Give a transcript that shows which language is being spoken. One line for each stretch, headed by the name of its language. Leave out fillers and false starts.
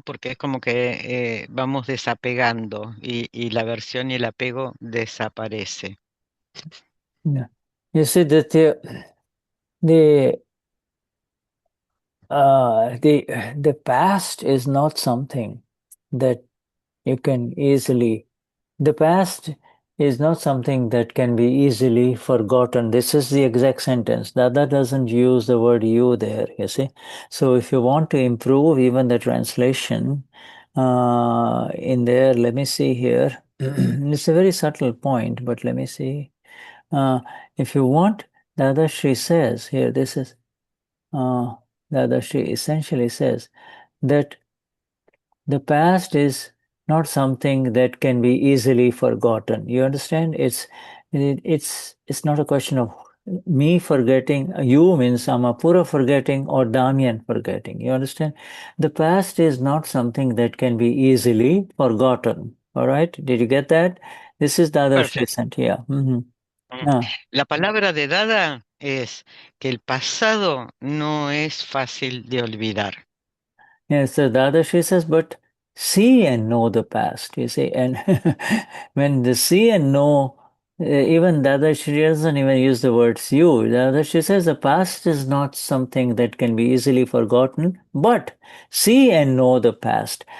Spanish: Porque es como que vamos desapegando y la aversión y el apego desaparece.
English: Yeah. You see that the the past is not something that you can easily. The past is not something that can be easily forgotten. This is the exact sentence. Dada doesn't use the word you there, you see. So if you want to improve even the translation in there, let me see here. It's a very subtle point, but let me see. If you want, Dada Shri says here, this is, Dada Shri essentially says that the past is not something that can be easily forgotten. You understand? It's not a question of me forgetting. You means Amapura forgetting or Damian forgetting. You understand? The past is not something that can be easily forgotten. All right? Did you get that? This is the other
Spanish: Perfecto.
English: Shrisant here. Yeah.
Spanish: La palabra de Dada es que el pasado no es fácil de olvidar.
English: Yes, so Dadashi says, but see and know the past, you see. And when the see and know, even Dadashi doesn't even use the words you. Dadashi says the past is not something that can be easily forgotten, but see and know the past.